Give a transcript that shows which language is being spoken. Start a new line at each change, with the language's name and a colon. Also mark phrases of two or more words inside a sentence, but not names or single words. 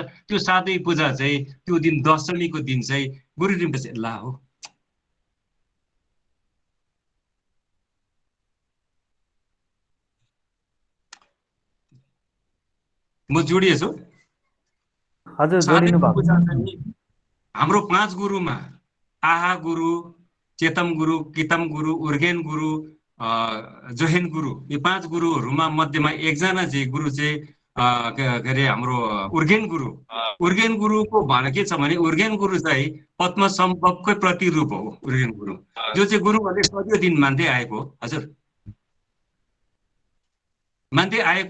Nepali: त्यो साधुई पूजा चाहिँ त्यो दिन दशमीको दिन चाहिँ गुरु रिम्पोछे ला हो। म जोडिएछु। हजुर जोडिनु भएको छ। हाम्रो 5 गुरुमा आहा गुरु, चेतम गुरु, कितम गुरु, उर्गेन गुरु, जोहेन गुरु, यो 5 गुरुहरूमा मध्येमा एकजना चाहिँ गुरु चाहिँ के अरे हाम्रो उर्गेन गुरु। उर्गेन गुरुको भनाइ के छ भने उर्गेन गुरु चाहिँ पद्म सम्भवकै प्रतिरूप हो। उर्गेन गुरु जो चाहिँ गुरुहरूले सधैँ दिन मान्दै आएको, हजुर मान्दै आएको।